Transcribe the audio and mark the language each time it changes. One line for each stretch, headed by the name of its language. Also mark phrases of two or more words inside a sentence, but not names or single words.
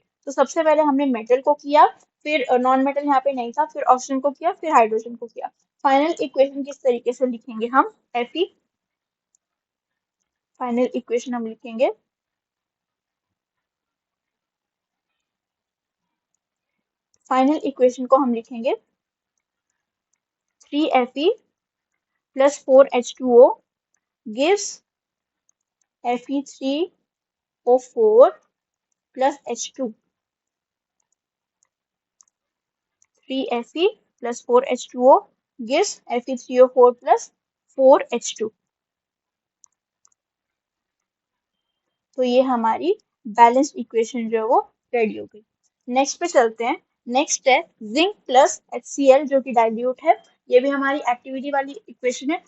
Hindi: तो सबसे पहले हमने मेटल को किया, फिर
English: non metal
Hindi: यहाँ पे नहीं था, फिर ऑक्सीजन को किया, फिर हाइड्रोजन को किया।
English: final equation
Hindi: किस तरीके से लिखेंगे हम, Fe
English: final equation
Hindi: हम लिखेंगे
English: final equation
Hindi: को हम लिखेंगे
English: 3Fe plus 4H2O gives Fe3O4 plus H2। 3Fe plus 4H2O gives Fe3O4 plus 4H2।
Hindi: तो ये हमारी
English: balanced equation
Hindi: जो है वो रेडी हो गई। नेक्स्ट पे चलते हैं। नेक्स्ट है
English: zinc plus HCl
Hindi: जो कि डाइल्यूट है। ये भी हमारी एक्टिविटी वाली इक्वेशन है।